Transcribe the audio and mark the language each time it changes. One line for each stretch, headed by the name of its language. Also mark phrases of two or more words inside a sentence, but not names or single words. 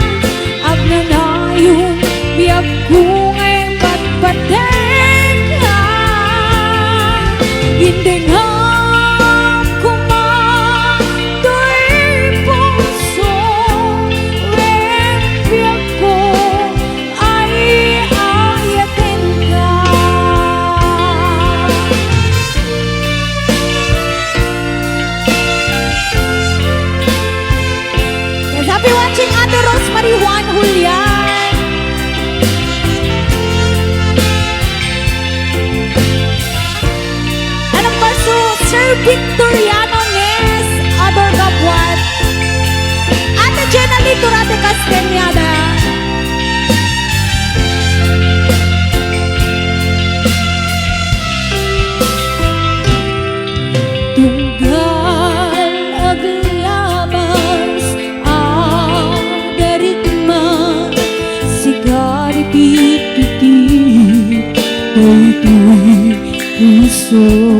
Iloko: Ang nanayon, biyag ko nga'y patpating ka. Hindi nga kumato'y puso, wen biyag ko ay ayatin ka.
English: Yes, happy watching Ate Rosemary Juan Julian. And of course to Sir Victoriano Nes, Ador Kapuat, Ate Jenna Liturate Castañeda.
Iloko: Tunggal aglabas, darigma, sigari pipiti, daytoy puso.